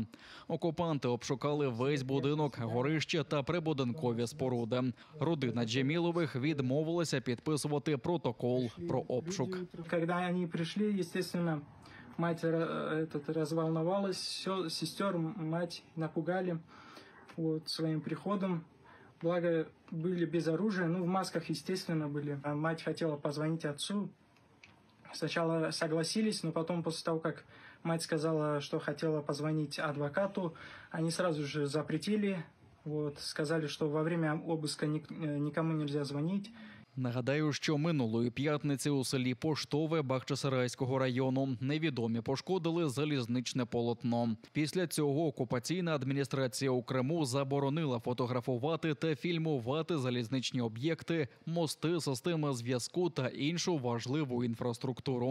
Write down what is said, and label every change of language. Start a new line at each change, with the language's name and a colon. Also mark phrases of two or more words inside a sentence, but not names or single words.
Ukrainian: Окупанти обшукали весь будинок, горище та прибудинкові споруди. Родина Джемілових відмовилася підписувати протокол про обшук. Коли вони прийшли, звісно,
Russian: мать розволновалась, сестер мать напугали
Ukrainian: своїм приходом.
Russian: Благо, были без оружия, в масках, естественно, были. Мать хотела позвонить отцу. Сначала согласились, но потом, после того, как мать сказала, что хотела позвонить адвокату, они сразу же запретили, сказали, что во время обыска никому нельзя звонить.
Ukrainian: Нагадаю, що минулої п'ятниці у селі Поштове Бахчисарайського району невідомі пошкодили залізничне полотно. Після цього окупаційна адміністрація у Криму заборонила фотографувати та фільмувати залізничні об'єкти, мости, системи зв'язку та іншу важливу інфраструктуру.